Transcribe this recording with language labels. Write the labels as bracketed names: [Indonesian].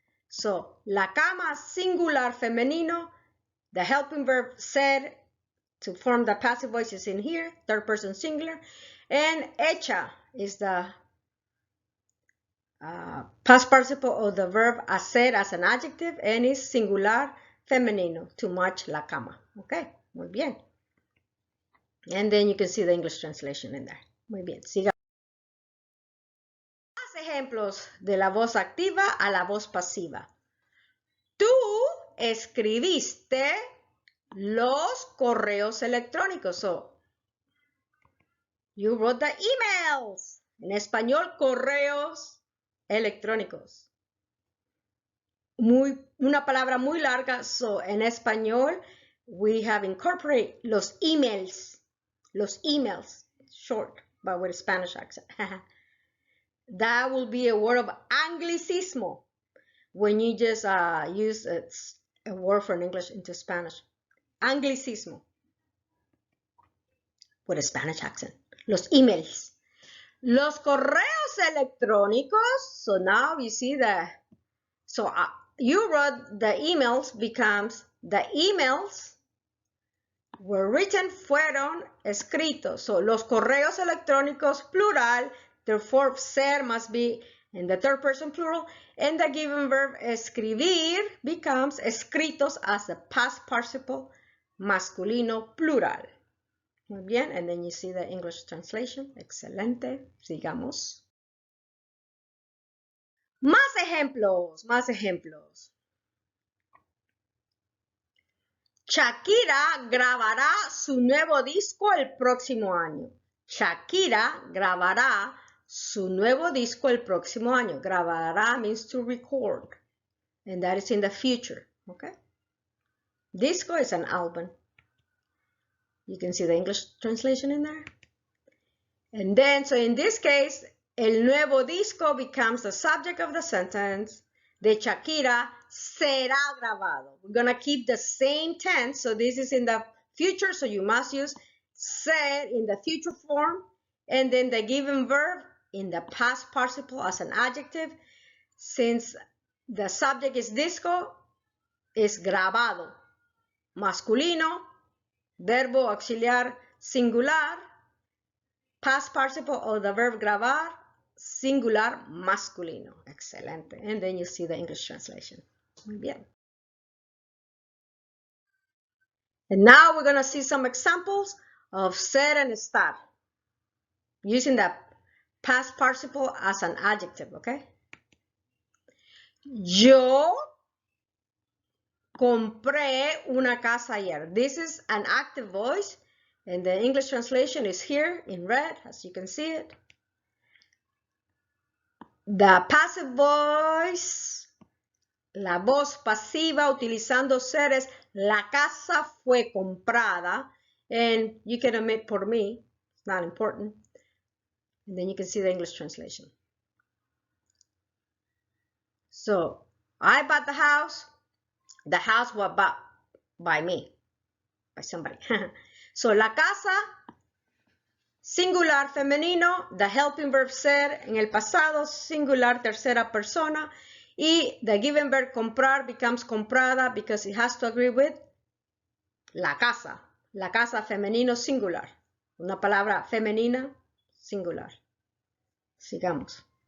[English] So, la cama, singular femenino, the helping verb ser to form the passive voice is in here, third person singular, and hecha is the past participle of the verb hacer as an adjective, and is singular femenino, to match la cama. Okay, [Spanish] muy bien. [English] And then you can see the English translation in there. [Spanish] Muy bien, siga. Más ejemplos de la voz activa a la voz pasiva. Tú escribiste los correos electrónicos. [English] So, you wrote the emails. [Spanish] En español, correos electrónicos. Una palabra muy larga. So, en español, [English] we have incorporated [Spanish] los emails. [English] Los emails, short, but with a Spanish accent. That will be a word of anglicismo when you just use a word from English into Spanish. Anglicismo with a Spanish accent. Los emails. [Spanish] Los correos electrónicos. [English] So now you see that. So you wrote the emails becomes the emails were written, [Spanish] fueron escritos. [English] So, los correos electrónicos, plural, therefore, ser must be in the third person plural, and the given verb escribir becomes escritos as the past participle masculino plural. [Spanish] Muy bien, [English] and then you see the English translation. [Spanish] Excelente. Sigamos. Más ejemplos, más ejemplos. Shakira grabará su nuevo disco el próximo año. Shakira grabará su nuevo disco el próximo año. [English] Grabará means to record. And that is in the future. Okay? Disco is an album. You can see the English translation in there. And then, so in this case, el nuevo disco becomes the subject of the sentence. [Spanish] De Shakira será grabado. [English] We're going to keep the same tense. So this is in the future. So you must use ser in the future form. And then the given verb in the past participle as an adjective. Since the subject is disco, is grabado. Masculino, verbo auxiliar singular, past participle of the verb grabar, singular masculino. [Spanish] Excelente. [English] And then you see the English translation. [Spanish] Muy bien. [English] And now we're going to see some examples of ser and estar using the past participle as an adjective, okay? [Spanish] Yo compré una casa ayer. [English] This is an active voice, and the English translation is here in red, as you can see it. The passive voice, [Spanish] la voz pasiva utilizando ser es la casa fue comprada, [English] and you can omit [Spanish] por mí, [English] it's not important. And then you can see the English translation. So, I bought the house was bought by me, by somebody. So, la casa, singular femenino, the helping verb ser [Spanish] en el pasado, singular tercera persona, y [English] the given verb comprar becomes comprada because it has to agree with la casa femenino singular, [Spanish] una palabra femenina singular. Sigamos.